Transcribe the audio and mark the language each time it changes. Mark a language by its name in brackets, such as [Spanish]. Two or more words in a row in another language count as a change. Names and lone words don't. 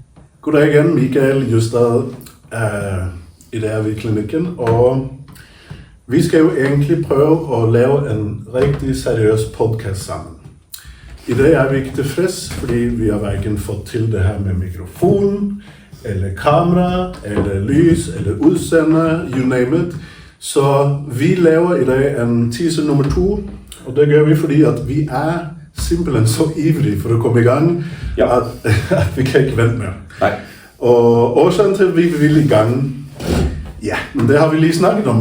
[Danish] Goddag igen, Michael Justad. I dag er vi i klinikken, og vi skal jo egentlig prøve at lave en rigtig seriøs podcast sammen. I dag er vi ikke tilfreds, fordi vi har hverken fået til det her med mikrofon, eller kamera, eller lys, eller udsende, [English] you name it. [Danish] Så vi laver i dag en teaser nummer 2, og det gør vi, fordi at vi er simpelthen så ivrige for at komme i gang, at vi kan ikke vente mere. Nej. Og årsagen til, at vi vil i gang, ja, men det har vi lige snakket om.